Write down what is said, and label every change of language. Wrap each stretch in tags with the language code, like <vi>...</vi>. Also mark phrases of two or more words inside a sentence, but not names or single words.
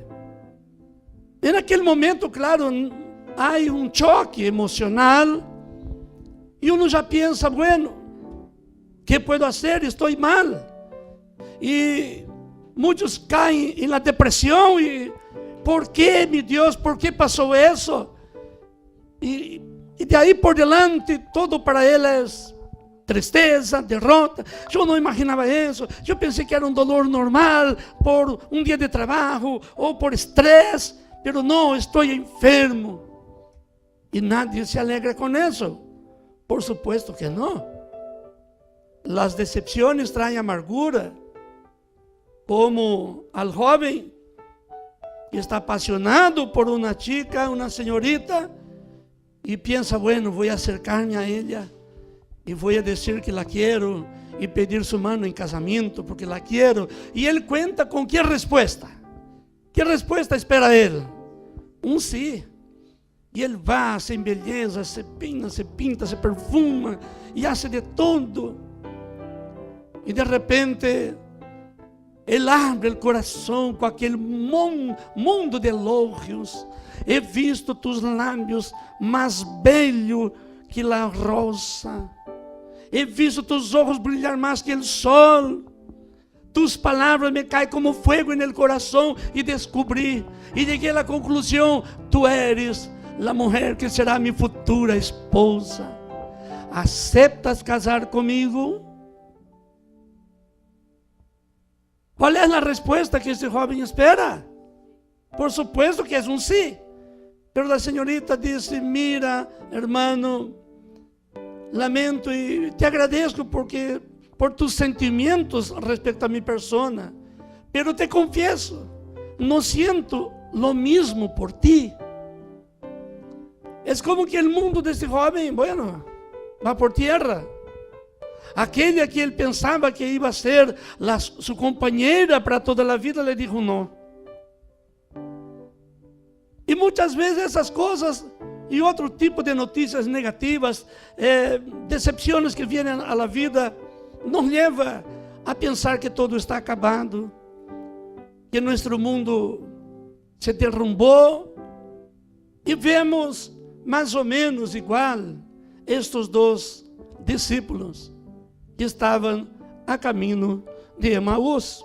<es>En aquel momento, claro, hay un choque emocional y uno ya piensa: bueno, ¿qué puedo hacer? Estoy mal. Y muchos caen en la depresión y ¿por qué, mi Dios? ¿Por qué pasó eso? Y de ahí por delante todo para él es tristeza, derrota.</es> <pt>Eu não imaginava isso. Eu pensei que era um dolor normal por um dia de trabalho ou por estresse, mas não, estou enfermo. E</pt> <es>nadie se alegra</es> <pt>com isso.</pt> <es>Por supuesto que</es> <pt>não. As decepções traem amargura, como</pt> <es>al joven que está apasionado por</es> <pt>uma chica, uma senhorita, e pensa, bueno, vou acercar-me a ela e vou dizer que la quero e pedir sua mão em casamento porque la quero. E ele conta com que resposta? Que resposta espera ele? Um sim. E ele vai, se embeleza, se peina, se pinta, se perfuma e hace de tudo. E de repente ele abre o coração com aquele mundo de elogios.</pt> <es>He visto tus</es> <pt>lábios mais</pt> <es>bello que la rosa. He visto tus ojos</es> <pt>brilhar mais que o sol.</pt> <es>Tus palavras me caem como fuego en el corazón.</es> <pt>E descobri, e cheguei à conclusão:</pt> <es>tu eres</es> <pt>a mulher que será minha futura esposa.</pt> <es>¿Aceptas casar comigo?</es> <pt>Qual é a resposta que esse jovem espera?</pt> <es>Por supuesto que</es> <pt>é um sim.</pt> <es>Pero</es> <pt>a senhorita disse:</pt> <es>mira, hermano,</es> <pt>lamento e te agradeço</pt> <es>por tus sentimientos respecto a mi persona, pero te confieso, no siento lo mismo por ti. Es como que el mundo de este joven, bueno, va por tierra.</es> <pt>Aquele que ele pensava que</pt> <es>iba a ser</es> <pt>sua companheira para toda a vida,</pt> <es>le dijo não.</es> <pt>E muitas vezes essas coisas e outro tipo de notícias negativas, decepções que vêm à vida, nos leva a pensar que todo está acabado, que nosso mundo se derrumbou, e vemos mais ou menos igual estes dois discípulos que estavam a caminho de Emaús.</pt>